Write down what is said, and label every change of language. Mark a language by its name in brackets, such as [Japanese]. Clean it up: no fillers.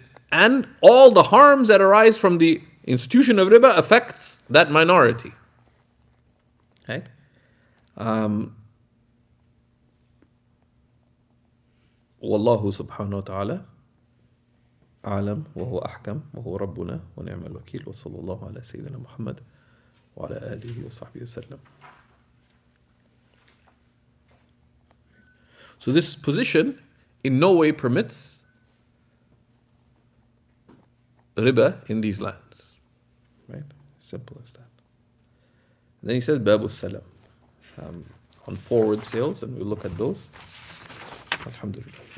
[English] And all the harms that arise from the institution of riba affects that minority, right? [Arabic] والله سبحانه وتعالى أعلم وهو أحكم وهو ربنا ونعم الوكيل وصلى الله على سيدنا محمد وعلى آله وصحبه وسلم. [English] So this position in no way permits riba in these lands. Right? Simple as that. And then he says, Babu Salam. On forward sales, and we'll look at those. Alhamdulillah.